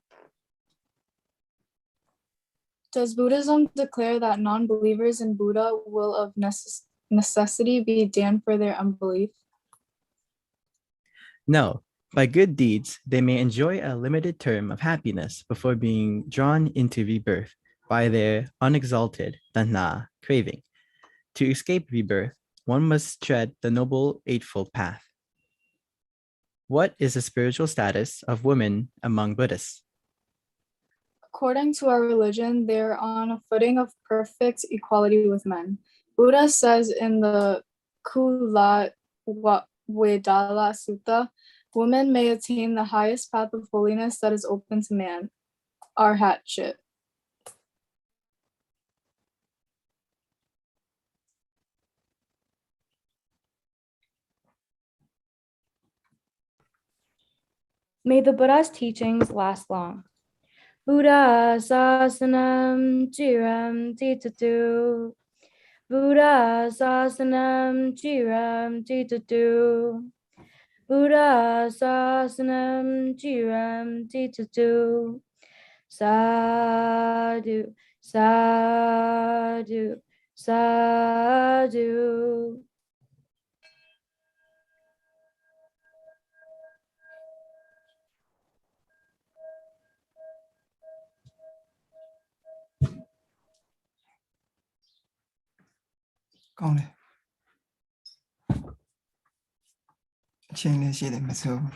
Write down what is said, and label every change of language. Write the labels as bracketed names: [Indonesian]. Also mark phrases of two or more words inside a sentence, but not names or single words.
[English] Does Buddhism declare that non-believers in Buddha will of necessity be damned for their unbelief? No, by good deeds, they may enjoy a limited term of happiness before being drawn into rebirth by their unexalted tanha craving. To escape rebirth, one must tread the Noble Eightfold Path. What is the spiritual status of women among Buddhists? According to our religion, they are on a footing of perfect equality with men. Buddha says in the Kula Vedala Sutta, women may attain the highest path of holiness that is open to man, arhatship. May the Buddha's teachings last long. [Pali] Buddha sasanam chiram titatu. Buddha sasanam chiram titatu. Buddha sasanam chiram titatu. Sadhu, sadhu, sadhu. [English] Come on. Change the message.